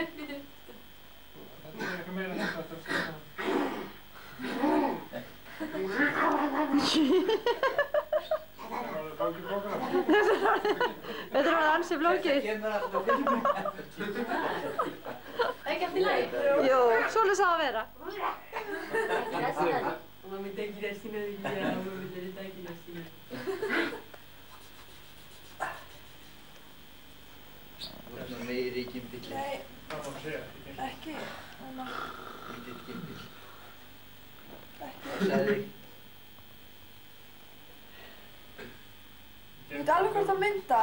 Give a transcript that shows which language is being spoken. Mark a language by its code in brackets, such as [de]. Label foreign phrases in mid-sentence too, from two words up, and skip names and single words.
[is] Þetta er eitthvað meira þetta að segja það. Þetta var ansi flókið. Þetta kemur alltaf fyrir mig. Ekki allt í lagi? Jú, svoleiðis á að vera. [it] Mamma mi dai girasina di via, vuoi vedere dai girasina. [is] Það er meiri gimpill. Nei, Það má segja, ekki. Lítill gimpill. Ekki. Það sagði ég. Þú veit alveg hvort það mynda.